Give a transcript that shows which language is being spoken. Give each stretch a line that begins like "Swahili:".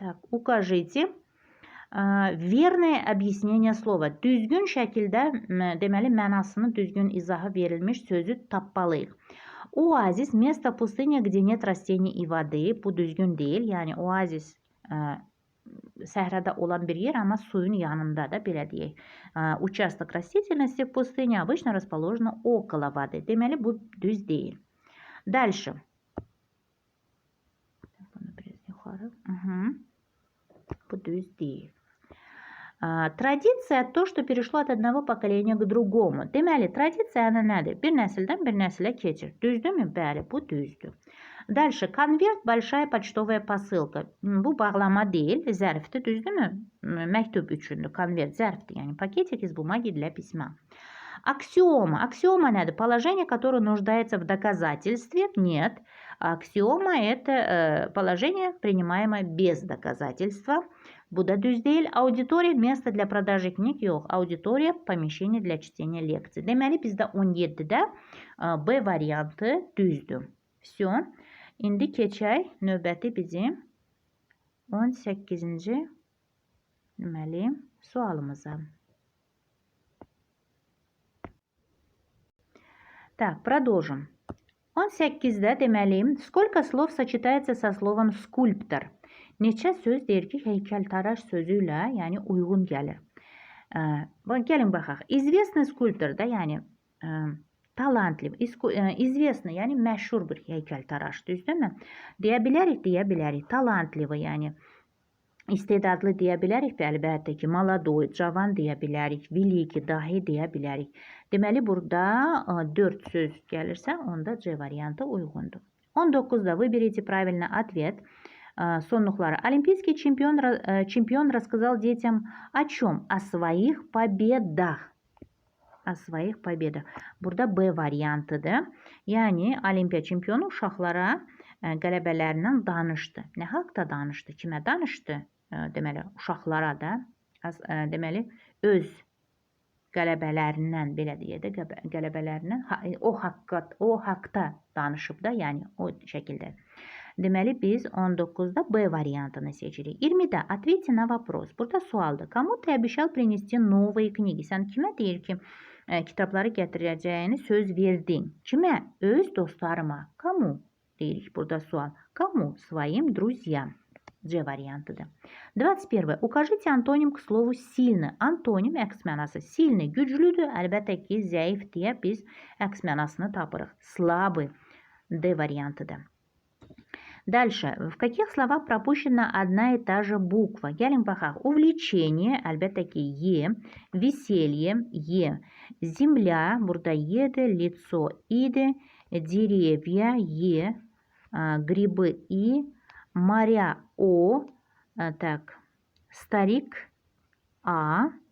Russian: Укажите verное объяснение slova.
Azerbaijani: Düzgün şəkildə, deməli, mənasını düzgün izahı verilmiş sözü tapmalıyıq.
Russian: Oazis, место пустыни, где нет растений и воды.
Azerbaijani: Bu düzgün deyil. Yəni, oazis səhrada olan bir yer, amma suyun yanında da, belə deyək.
Russian: Участок растительности в пустыне обычно расположено около воды.
Azerbaijani: Deməli, bu düz deyil.
Russian: Дальше.
Azerbaijani: Bunu biraz yuxarı. Bu düz deyil.
Russian: Tradisiya to, что перешло от одного поколения к другому.
Azerbaijani: Deməli, tradisiya nədir? Bir nəsildən bir nəsilə keçir. Düzdürmü? Bəli, bu düzdür.
Russian: Дальше. Конверт, большая почтовая посылка.
Azerbaijani: Bu bağlama deyil, zərfdir, düzdürmü? Məktub üçündür. Konvert zərfdir, yəni
Russian: пакетик из бумаги для письма. Аксиома.
Azerbaijani: Аксиома nədir?
Russian: Положение, которое нуждается в доказательстве. Нет. Аксиома это положение, принимаемое без доказательства.
Azerbaijani: Bu da düz deyil.
Russian: Auditoriya, место для продажи книг.
Azerbaijani: Yox.
Russian: Auditoriya, помещение для чтения лекций.
Azerbaijani: Deməli, bizdə 17-də B variantı düzdür.
Russian: Все.
Azerbaijani: İndi keçək növbəti bizim 18-ci deməli sualımıza.
Russian: Так, продолжим. 18-də deməli, сколько слов сочетается со словом скульптор?
Azerbaijani: Neçə söz deyir ki, heykəltaraş sözü ilə, yəni uyğun gəlir. Gəlin baxaq.
Russian: İzvesni skulptor
Azerbaijani: da, yəni talantlı, izvesni, yəni məşhur bir heykəltaraş, düzdürmü? Deyə bilərik. Talantlı, yəni istedadlı deyə bilərik, əlbəttə ki, maladoy, cavan deyə bilərik, veliki, dahi deyə bilərik. Deməli, burada 4 söz gəlirsə, onda C variantı uyğundur.
Russian: 19-da выберите правильный ответ.
Azerbaijani: Sonluqları.
Russian: Олимпийский чемпион рассказал детям о чем? О своих победах. О своих победах.
Azerbaijani: Burada B variantıdır. Yəni, olimpiya çempionu uşaqlara qələbələrindən danışdı. Nə haqda danışdı? Kimə danışdı? Deməli, uşaqlara da. Deməli, öz qələbələrindən, belə deyə də, qələbələrindən o haqda danışıb da, yəni o şəkildə. Deməli, biz 19-da B variantını seçirik.
Russian: 20-də ответьте на вопрос.
Azerbaijani: Burada sualdır.
Russian: Кому ты обещал принести новые книги?
Azerbaijani: Sən kimə deyir ki, kitabları gətirəcəyini söz verdin? Kimə? Öz dostlarıma. Кому? Deyirik burada sual. Кому?
Russian: Своим друзьям.
Azerbaijani: C variantıdır. 21.
Russian: Укажите антоним к слову сильный.
Azerbaijani: Antonim əks mənası сильный, güclüdür. Əlbəttə ki, zəif deyə biz əks mənasını tapırıq.
Russian: Слабый.
Azerbaijani: D variantıdır.
Russian: Дальше. В каких словах пропущена одна и та же буква?
Azerbaijani: Gəlin baxaq. Увлечение, əlbəttə ki, E.
Russian: Веселье, E.
Azerbaijani: Земля, burada E'dir.
Russian: Лицо, İ'dir. Деревья, E. Грибы, И. Моря, О. Так. Старик, A.